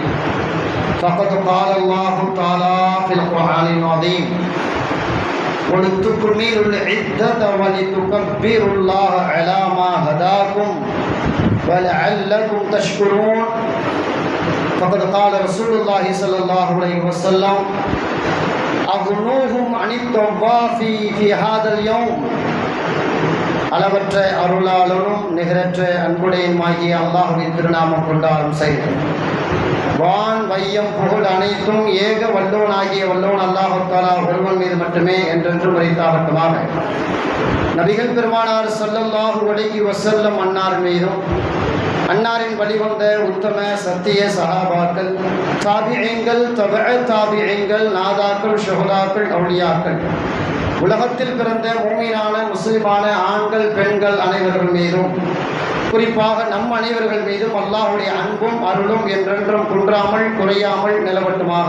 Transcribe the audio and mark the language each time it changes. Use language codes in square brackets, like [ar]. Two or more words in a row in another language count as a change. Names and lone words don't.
[ar] فقد قال الله تعالى في القرآن العظيم: ولتكملوا العدة ولتكبروا الله على ما هداكم ولعلكم تشكرون. فقد قال رسول الله صلى الله عليه وسلم: أغنوهم عن الطواف في هذا اليوم. [ta] அளவற்ற அருளாளரும் நிகரற்ற அன்புடையுமாகிய அல்லாஹ்வின் திருநாமம் கொண்டாடும் செய்து வான் வையம் புகழ் அனைத்தும் ஏக வல்லோன் ஆகிய வல்லோன் [ar] الله تعالى [ta] ஒருவன் மீது மட்டுமே என்றென்றும் உரைத்தாகட்டுமாக. நபிகள் பெருமானார் [ar] صلى الله عليه وسلم [ta] அன்னார் மீதும் அன்னாரின் வழிவந்த உத்தம சத்திய சஹாபாக்கள், தாபிஈன்கள், தபஅ தாபிஈன்கள், நாதாக்கள், ஷுஹதாக்கள், அவுலியாக்கள், உலகத்தில் பிறந்த மூமினான முஸ்லிமான ஆண்கள் பெண்கள் அனைவர்கள் மீதும், குறிப்பாக நம் அனைவர்கள் மீதும் அல்லாஹ்வுடைய அன்பும் அருளும் என்றென்றும் குன்றாமல் குறையாமல் நிலவட்டுமாக.